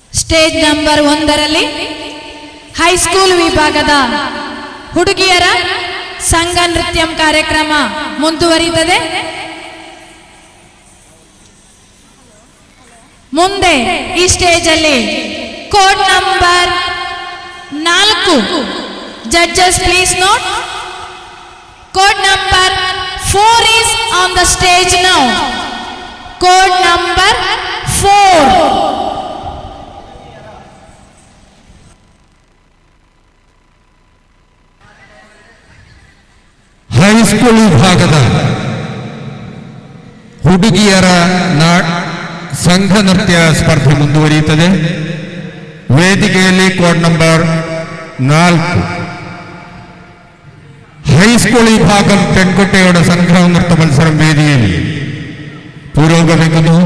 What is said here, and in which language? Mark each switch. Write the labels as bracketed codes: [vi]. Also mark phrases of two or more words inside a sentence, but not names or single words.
[en] stage number [kn] 1ರಲ್ಲಿ ಹೈಸ್ಕೂಲ್ ವಿಭಾಗದ ಹುಡುಗಿಯರ ಸಂಘ ನೃತ್ಯ ಕಾರ್ಯಕ್ರಮ ಮುಂದುವರಿಯುತ್ತದೆ. ಮುಂದೆ ಈ ಸ್ಟೇಜ್ ಅಲ್ಲಿ [en] code number 4 judges please note. code number 4 is on the stage now. Code number 4. [kn] ಹೈಸ್ಕೂಲ್ ವಿಭಾಗದ ಹುಡುಗಿಯರ ಸಂಘ ನೃತ್ಯ ಸ್ಪರ್ಧೆ ಮುಂದುವರಿಯುತ್ತದೆ. [ml] ವೇದಿಕೆಯಲ್ಲಿ [en] code number 4 [ml] ഹൈസ്കൂൾ വിഭാഗം പെൺകുട്ടികളുടെ സംഘം നൃത്ത മത്സരം വേദിയിൽ പുരോഗമിക്കുന്നു.